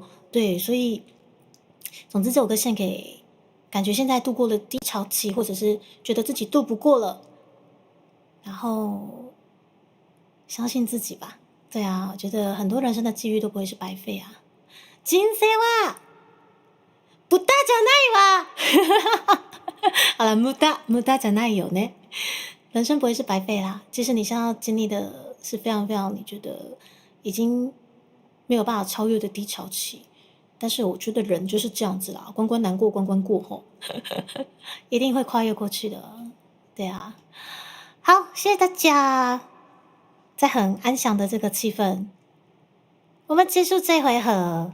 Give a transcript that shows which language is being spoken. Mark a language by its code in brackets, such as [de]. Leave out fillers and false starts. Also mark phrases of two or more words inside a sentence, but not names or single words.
[zh] 对，所以总之这首歌献给感觉现在度过了低潮期，或者是觉得自己度不过了，然后相信自己吧。对啊，我觉得很多人生的际遇都不会是白费啊。 [ja] 人生は無駄じゃないわ。好了，無駄じゃないよね。 [zh] 人生不会是白费啦。即使你现在要经历的是非常非常你觉得已经没有办法超越的低潮期，但是我觉得人就是这样子啦，关关难过关关过吼，一定会跨越过去的。对啊，好，谢谢大家，在很安详的这个气氛，我们结束这回合。